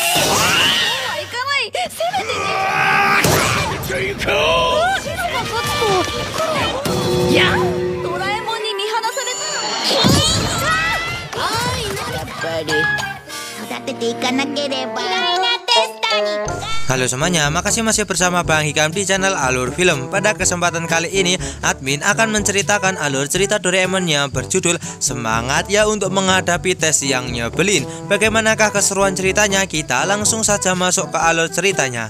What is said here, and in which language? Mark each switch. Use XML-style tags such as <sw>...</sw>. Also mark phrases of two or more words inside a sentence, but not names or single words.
<ja>行かない。せめてね。行こう。シロが勝つと。いや、ドラえもんに見放されたら。やっぱり育てていかなければ。</ja> <id>Halo semuanya, makasih masih bersama Bang Hikam di channel Alur Film. Pada kesempatan kali ini, admin akan menceritakan alur cerita Doraemon yang berjudul Semangat Ya Untuk Menghadapi Tes Yang Nyebelin. Bagaimanakah keseruan ceritanya? Kita langsung saja masuk ke alur ceritanya.</id>